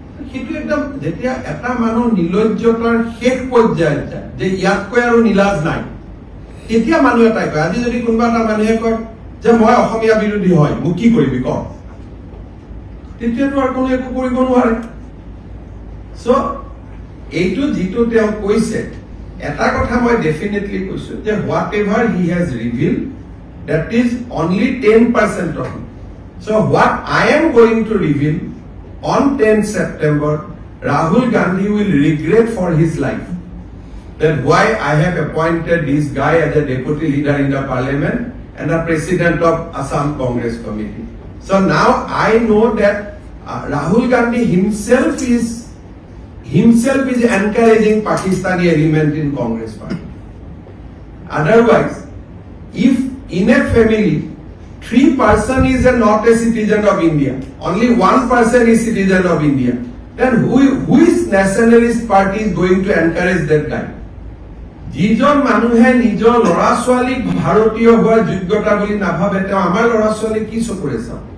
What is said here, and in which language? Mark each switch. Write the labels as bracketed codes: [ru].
[as] সেইটো একদম যেতিয়া এটা মানুহ নিলজ্জতাৰ শেষ পৰ্যায়ত যায় যে ইয়াতকৈ আৰু নিলাজ নাই তেতিয়া মানুহ এটাই কয় আজি যদি কোনোবা এটা মানুহে কয় যে মই অসমীয়া বিৰোধী হয় মোক কি কৰিবি ক তেতিয়াতো আৰু কোনো একো কৰিব নোৱাৰে সো এইটো যিটো তেওঁ কৈছে এটা কথা মই ডেফিনেটলি কৈছো যে [en] Whatever he has reveal that is only 10% of it. So what I am going to reveal on 10 September, Rahul Gandhi will regret for his life that why I have appointed this guy as a deputy leader in the parliament and a president of Assam Congress Committee. So now I know that Rahul Gandhi himself is encouraging Pakistani element in Congress party. Otherwise, if in a family 3% is not a citizen of India, only 1% is citizen of India, then who is nationalist party is going to encourage that guy? [as] যিজন মানুহে নিজৰ ল'ৰা ছোৱালীক ভাৰতীয় হোৱাৰ যোগ্যতা বুলি নাভাবে তেওঁ আমাৰ ল'ৰা ছোৱালীক কি চকুৰে চাব